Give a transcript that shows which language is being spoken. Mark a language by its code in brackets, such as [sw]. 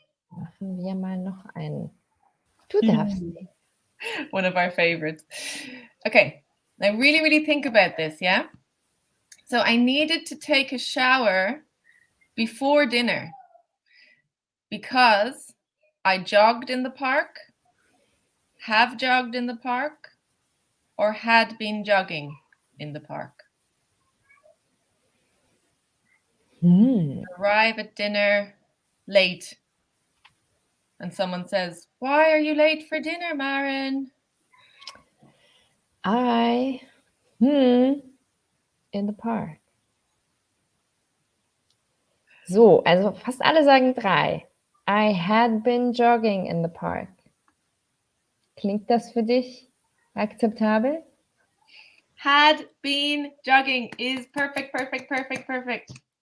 [de] Machen wir mal noch einen. Du darfst. [en] One of our favorites. Okay. Now really, really think about this, yeah? So I needed to take a shower before dinner because I jogged in the park, have jogged in the park, or had been jogging in the park. Arrive at dinner late, and someone says, "Why are you late for dinner, Maren?" I in the park. [de] So, also fast alle sagen 3. [en] I had been jogging in the park. [de] Klingt das für dich akzeptabel? [en] Had been jogging is perfect, perfect, perfect, perfect.